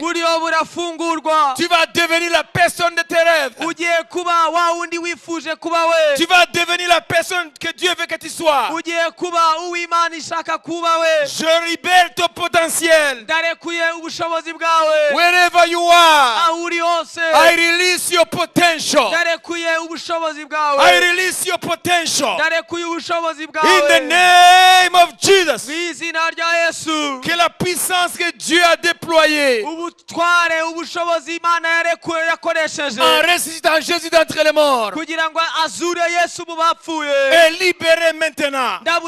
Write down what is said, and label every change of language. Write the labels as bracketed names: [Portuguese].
[Kinyarwanda] muri wowe burafungurwa [French] Tu vas devenir la personne de tes rêves. [Kinyarwanda] ugiye kuba wa wundi wifuje kuba we [French] Tu vas devenir la personne que Dieu veut que tu sois. [Kinyarwanda] ugiye kuba uw'Imana ishaka kuba we [French] Je libère ton potentiel. [Kinyarwanda] ndarekuye ubushobozi bwawe [English] Wherever you are, [Kinyarwanda] aho uri hose [English] I release your potential. [Kinyarwanda] ndarekuye ubushobozi [English] I [Kinyarwanda] bwawe [English] release your potential. [Kinyarwanda] ndarekuye ubushobozi [English] In the [Kinyarwanda] bwawe [English] name of Jesus. [Kinyarwanda] mu izina rya Yesu [French] Que la puissance que Dieu a déployée [Kinyarwanda] ubutware ubushobozi Imana yarekuye yakoresheje [French] en ressuscitant Jésus d'entre les morts [Kinyarwanda] kugira ngo azure Yesu mu bapfuye [French] est libérée maintenant.